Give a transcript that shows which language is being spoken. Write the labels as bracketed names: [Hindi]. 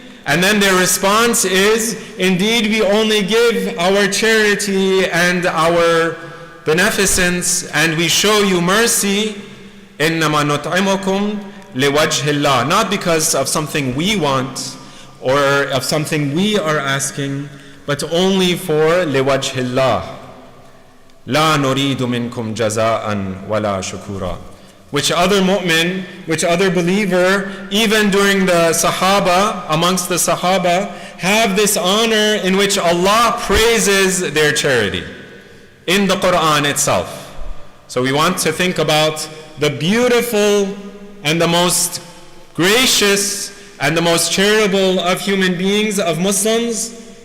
[English] And then their response is, indeed we only give our charity and our beneficence, and we show you mercy. [Arabic] إِنَّمَا نُطْعِمُكُمْ لِوَجْهِ اللَّهِ. [English] Not because of something we want or of something we are asking, but only for [Arabic] لِوَجْهِ اللَّهِ. لا نريد منكم جزاء ولا شكورا. [English] Which other mu'min, which other believer, even during the Sahaba, amongst the Sahaba, have this honor in which Allah praises their charity in the Quran itself. So we want to think about the beautiful and the most gracious and the most charitable of human beings, of Muslims.